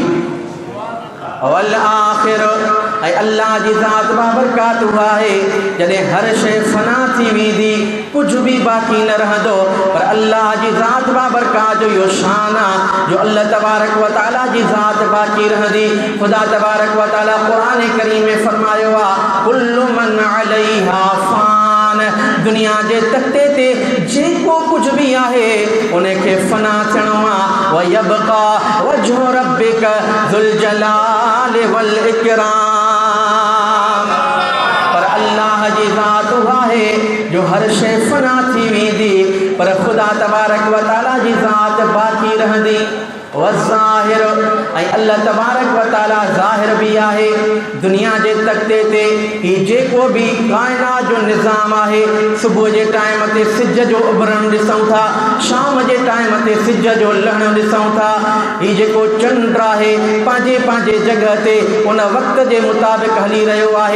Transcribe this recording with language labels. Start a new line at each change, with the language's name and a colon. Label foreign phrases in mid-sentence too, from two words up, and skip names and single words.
Arabic: والآخر
Sindhi: ऐं अल्लाह जी ज़ात बाबरकात आहे जॾहिं हर शइ फना थी वेंदी कुझु बि बाक़ी न रहंदो, पर अल्लाह जी ज़ात बाबरकात जो इहो शान आहे जो अल्लाह
Arabic: تبارك وتعالى
Sindhi: जी ज़ात बाक़ी रहंदी। ख़ुदा
Arabic: تبارك وتعالى
Sindhi: क़ुरान करीम में फरमायो आहे
Arabic: كل من عليها فان,
Sindhi: दुनिया जे तख़्ते ते जेको कुझु बि आहे उनखे फना थियणो आहे।
Arabic: ويبقى وجه ربك ذو الجلال والإكرام,
Sindhi: पर अल्लाह जी ज़ात आहे जो हर शइ फना थी वेंदी पर ख़ुदा
Arabic: تبارك وتعالى
Sindhi: जी ज़ात बाक़ी रहंदी। वज़ाहिर ऐं अल्लाह
Arabic: تبارك وتعالى
Sindhi: ज़ाहिर भी आहे दुनिया जे तख़्ते ते। ही जेको बि काइनात जो निज़ाम आहे, सुबुह जे टाइम ते सिज जो उभरणु ॾिसूं था, शाम जे टाइम ते सिज जो लहणु ॾिसूं था। ही जेको चंड आहे पंहिंजे पंहिंजे जॻह ते उन वक़्त जे मुताबिक़ हली रहियो आहे।